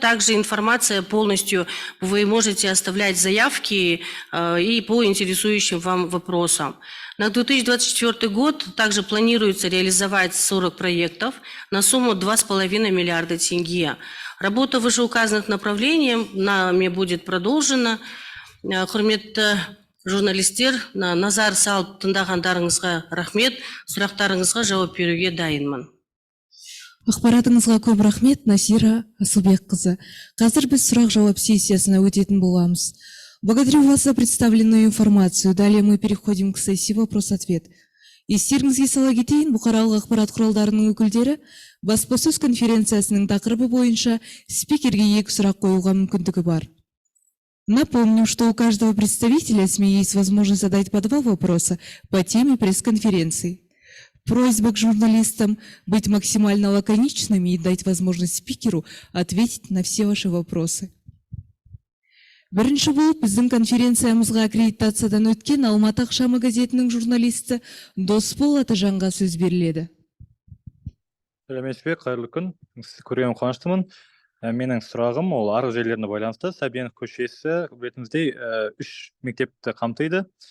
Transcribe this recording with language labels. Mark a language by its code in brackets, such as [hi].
[ru] Также информация полностью, вы можете оставлять заявки и по интересующим вам вопросам. На 2024 год также планируется реализовать 40 проектов на сумму 2,5 миллиарда тенге. Работа в вышеуказанных направлениях нами будет продолжена. [kk] Құрметті журналистер, назар салып тыңдағандарыңызға рахмет, сұрақтарыңызға жауап беруге дайынмын. Ақпаратыңызға көп рахмет, Насира Асылбекқызы. Қазір біз сұрақ-жауап сессиясына өтетін боламыз. [ru] Благодарю вас за представленную информацию. Далее мы переходим к сессии вопрос-ответ. [kk] Естеріңізге сала кетейін, бұқаралық ақпарат құралдарының өкілдері баспасөз конференциясының тақырыбы бойынша спикерге 2 сұрақ қоюға мүмкіндігі бар. [ru] Напомню, что у каждого представителя СМИ есть возможность задать по 2 вопроса по теме пресс-конференции. Просьба к журналистам быть максимально лаконичными и дать возможность спикеру ответить на все ваши вопросы. [kk] Бірінші болып біздің конференциямызға аккредитациядан өткен Алматы ақшамы газетінің журналисті Досбол Атажанға сөз беріледі. Сәлеметсіз бе, қайырлы күн. Сізді көрген қуаныштымын. Менің сұрағым ол арғы жерлеріне байланысты. Сәбенов көшесі, білетіңіздей, 3 мектепті қамтиды.